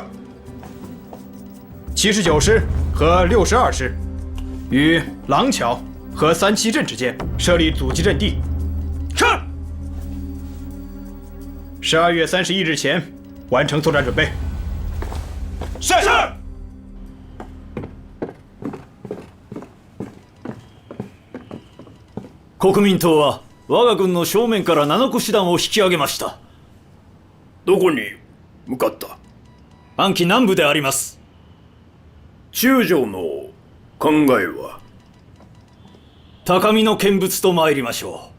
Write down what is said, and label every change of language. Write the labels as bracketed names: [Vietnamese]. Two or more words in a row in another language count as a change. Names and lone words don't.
[Chinese] 79 师和62师于廊桥和三七镇之间设立阻击阵地。是。 12月31日前完成作战准备。是。 [Japanese] 国民党は我が軍の正面から7個師団を引き上げました。どこに向かった？安徽南部であります。中将の考えは？高みの見物と参りましょ